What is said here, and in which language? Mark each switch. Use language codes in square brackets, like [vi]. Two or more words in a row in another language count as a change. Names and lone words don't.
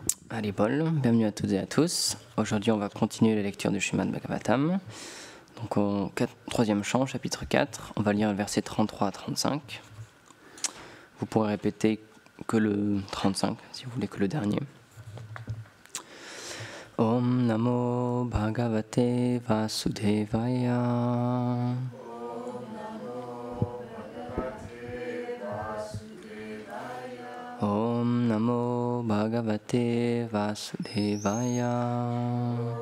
[fr] Haribol, bienvenue à toutes et à tous. Aujourd'hui, on va continuer la lecture du Srimad Bhagavatam. Donc, au troisième chant, chapitre 4, on va lire le verset 33 à 35. Vous pourrez répéter que le 35, si vous voulez que le dernier. [sa] ॐ नमो भगवते वासुदेवाय. ॐ नमो भगवते वासुदेवाय.